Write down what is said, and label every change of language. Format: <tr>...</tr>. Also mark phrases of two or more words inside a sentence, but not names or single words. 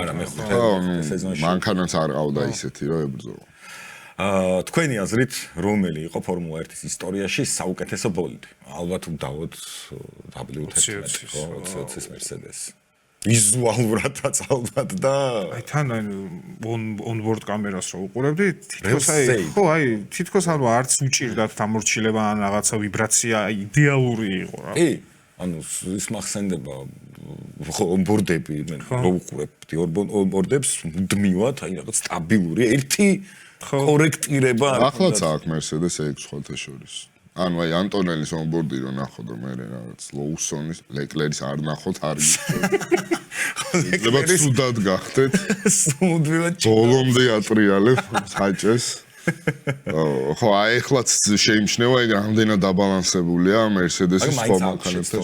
<ka>არა, მე სეზონში. მანქანაც არ ყავდა ისეთი, რომ ებრძოლა. თქვენი აზრით, რომელი იყო ფორმულა 1-ის ისტორიაში საუკეთესო ბოლიდი? ალბათ უდავოდ W13, ხო, 20-ის Mercedes. ვიზუალურადაც ალბათ და აი თან on-board კამერას რო უყურებდი, თითქოს თითქოს არც უჭირდათ დამორჩილება ან რაღაცა ვიბრაცია იდეალური იყო რა. კი, ანუ ის მახსენდება ხო on-board-ები, მე რო უყურებდი on-board-ებს მუდმივად, აი რაღაც სტაბილური ერთი კორექტირება არ ახლაც აქვს Mercedes X სხვათა შორის. ანუ აი ანტონელის on-board-ი რო ნახო და მე რაღაც ლოუსონის, ლეკლერის არ ნახოთ არ ლეკლერის სუდად გახდეთ. მუდმივად ბოლომდე ატრიალებ საჭეს. ხო, აი ახლაც შეიმჩნევა ეგ რამდენად დაბალანსებულია Mercedes-ის სხვა მანქანებთან.</ka>